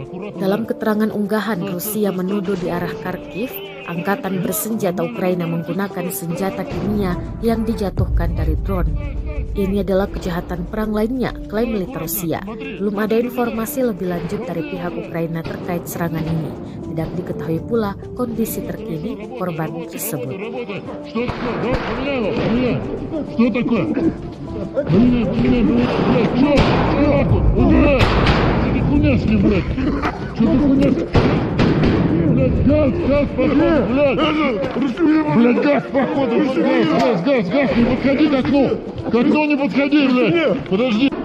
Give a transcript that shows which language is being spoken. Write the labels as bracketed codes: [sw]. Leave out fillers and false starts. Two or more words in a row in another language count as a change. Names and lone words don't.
[id] Dalam keterangan unggahan, Rusia menuduh di arah Kharkiv, angkatan bersenjata Ukraina menggunakan senjata kimia yang dijatuhkan dari drone. Ini adalah kejahatan perang lainnya, klaim militer Rusia. Belum ada informasi lebih lanjut dari pihak Ukraina terkait serangan ini. Tidak diketahui pula kondisi terkini korban tersebut. [ru] Газ, походу, блядь, газ, походу, газ, не подходи к окну, не подходи, блядь, подожди.